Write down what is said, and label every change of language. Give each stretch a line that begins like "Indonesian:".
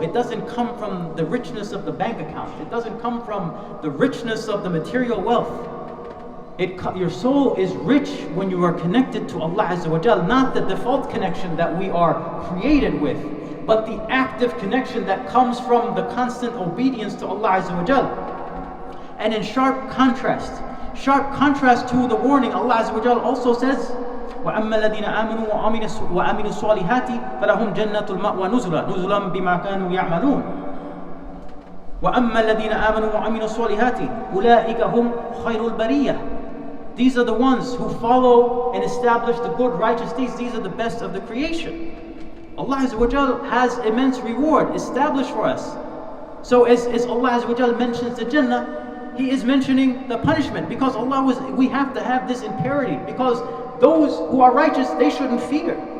English: It doesn't come from the richness of the bank account. It doesn't come from the richness of the material wealth. Your soul is rich when you are connected to Allah Azza wa Jal, not the default connection that we are created with, but the active connection that comes from the constant obedience to Allah Azza wa Jal. And in sharp contrast to the warning, Allah Azza wa Jal also says,
Arabic: وَأَمَّا الَّذِينَ آمَنُوا وَعَمِلُوا الصَّالِحَاتِ فَلَهُمْ جَنَّةُ الْمَأْوَى نُزُلًا بِمَا كَانُوا يَعْمَلُونَ وَأَمَّا الَّذِينَ آمَنُوا وَعَمِلُوا الصَّالِحَاتِ أُولَٰئِكَ هُمْ خَيْرُ الْبَرِيَّةِ.
English: These are the ones who follow and establish the good righteous deeds. These are the best of the creation. Allah Azza wa Jal has immense reward established for us. So as Allah Azza wa Jal mentions the Jannah, He is mentioning the punishment, because we have to have this imperative, because those who are righteous, they shouldn't fear.